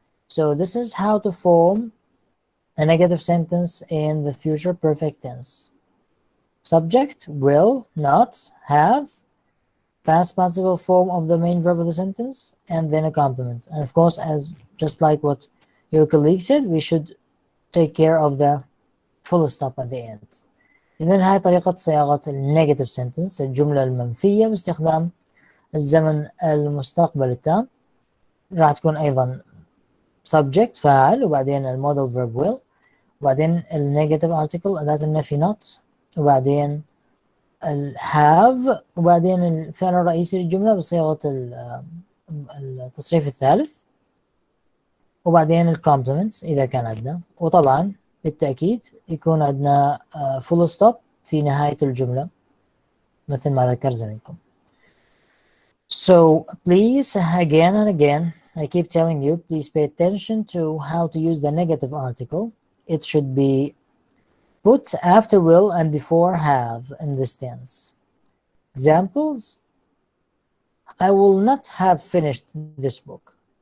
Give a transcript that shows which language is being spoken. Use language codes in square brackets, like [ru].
[en] So this is how to form a negative sentence in the future perfect tense. Subject, will, not, have, past participle form of the main verb of the sentence, and then a complement. And of course, as just like what your colleague said, we should take care of the full stop at the end. [ar] إذن هاي طريقة صياغة النيجاتيف سنتنس، الجملة المنفية باستخدام الزمن المستقبل التام. راح تكون أيضا subject فاعل، وبعدين المودال verb will، وبعدين النيجاتيف article أداة النفي not، وبعدين have، وبعدين الفعل الرئيسي للجملة بصيغة التصريف الثالث، وبعدين الكومبلمنت إذا كان عندنا، وطبعا بالتأكيد يكون عندنا full stop في نهاية الجملة مثل ما ذكر زميلكم. [en] So please, again and again, I keep telling you, please pay attention to how to use the negative article. It should be put after will and before have in this tense. Examples: I will not have finished this book.